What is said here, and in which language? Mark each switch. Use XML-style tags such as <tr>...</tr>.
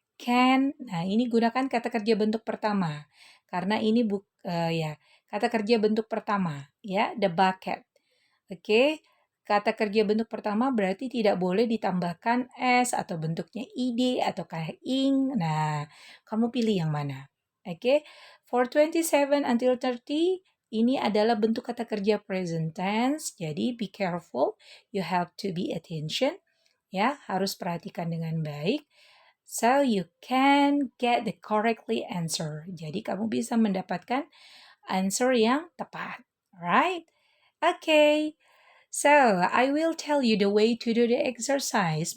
<id>Can, nah ini gunakan kata kerja bentuk pertama. Karena ini kata kerja bentuk pertama ya, the bucket. Oke. Kata kerja bentuk pertama berarti tidak boleh ditambahkan s atau bentuknya id atau kayak ing. Nah, kamu pilih yang mana? Oke. For 27 until 30, ini adalah bentuk kata kerja present tense.</id> <en>Jadi be careful, you have to be attention.</en> <id>Ya, harus perhatikan dengan baik.</id> <en>So you can get the correctly answer.</en> <id>Jadi kamu bisa mendapatkan answer yang tepat.</id> <en>Right? Okay. So, I will tell you the way to do the exercise.</en>